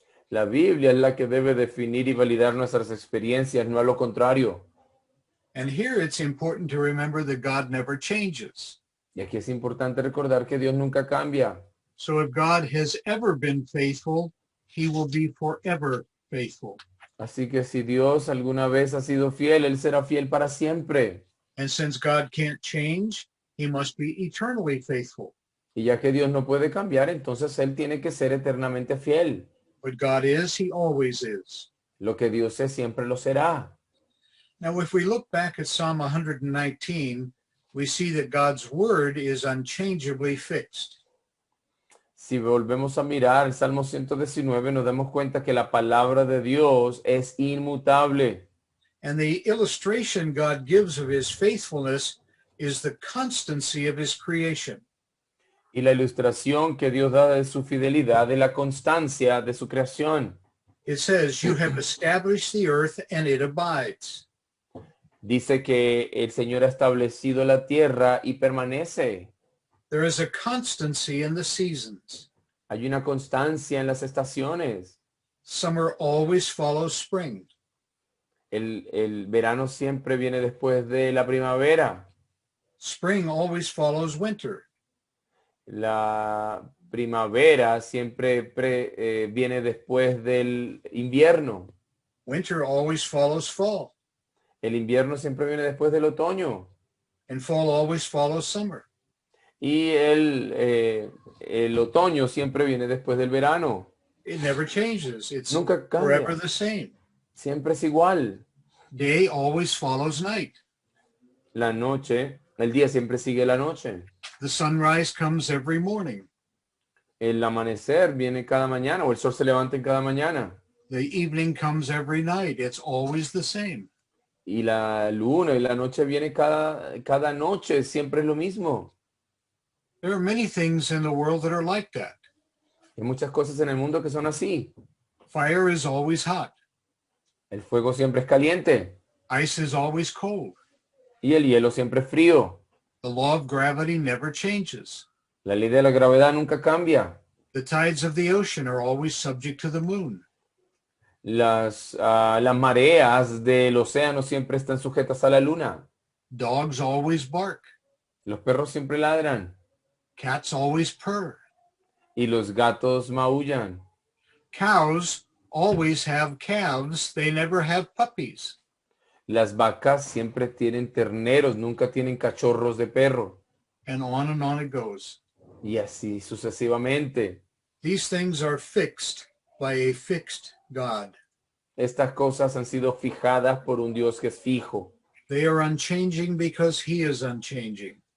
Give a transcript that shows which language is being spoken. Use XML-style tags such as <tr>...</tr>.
<es>La Biblia es la que debe definir y validar nuestras experiencias, no a lo contrario.</es> <en>And here it's important to remember that God never changes.</en> <es>Y aquí es importante recordar que Dios nunca cambia.</es> <en>So if God has ever been faithful, he will be forever faithful.</en> <es>Así que si Dios alguna vez ha sido fiel, Él será fiel para siempre.</es> <en>And since God can't change, he must be eternally faithful.</en> <es>Y ya que Dios no puede cambiar, entonces Él tiene que ser eternamente fiel.</es> <en>What God is, he always is.</en> <es>Lo que Dios es, siempre lo será.</es> <en>Now, if we look back at Psalm 119, we see that God's word is unchangeably fixed.</en> <es>Si volvemos a mirar el Salmo 119, nos damos cuenta que la palabra de Dios es inmutable.</es> <en>And the illustration God gives of his faithfulness is the constancy of his creation.</en> <es>Y la ilustración que Dios da de su fidelidad, de la constancia de su creación.</es> <en>It says, you have established the earth and it abides.</en> <es>Dice que el Señor ha establecido la tierra y permanece.</es> <en>There is a constancy in the seasons.</en> <es>Hay una constancia en las estaciones.</es> <en>Summer always follows spring.</en> <es>El verano siempre viene después de la primavera.</es> <en>Spring always follows winter.</en> <es>La primavera siempre viene después del invierno.</es> <en>Winter always follows fall.</en> <es>El invierno siempre viene después del otoño.</es> <en>And fall always follows summer.</en> <es>Y el otoño siempre viene después del verano.</es> <en>It never changes. It's</en> <es>Nunca</es> <en>forever</en> <es>cambia.</es> <en>the same.</en> <es>Siempre es igual.</es> <en>Day always follows night.</en> <es>La noche, el día siempre sigue la noche.</es> <en>The sunrise comes every morning.</en> <es>El amanecer viene cada mañana o el sol se levanta en cada mañana.</es> <en>The evening comes every night. It's always the same.</en> <es>Y la luna y la noche viene cada noche, siempre es lo mismo.</es> <en>There are many things in the world that are like that.</en> <es>Hay muchas cosas en el mundo que son así.</es> <en>Fire is always hot.</en> <es>El fuego siempre es caliente</es> <en>Ice is always cold.</en> <es>y el hielo siempre es frío.</es> <en>The law of gravity never changes.</en> <es>La ley de la gravedad nunca cambia.</es> <en>The tides of the ocean are always subject to the moon.</en> <es>Las mareas del océano siempre están sujetas a la luna.</es> <en>Dogs always bark.</en> <es>Los perros siempre ladran</es> <en>Cats always purr.</en> <es>y los gatos maullan.</es> <en>Cows always have calves. They never have puppies.</en> <es>Las vacas siempre tienen terneros, nunca tienen cachorros de perro.</es> <en>And on it goes.</en> <es>Y así sucesivamente.</es> <en>These things are fixed by a fixed God.</en> <es>Estas cosas han sido fijadas por un Dios que es fijo.</es> <en>They are unchanging because he is unchanging.</en>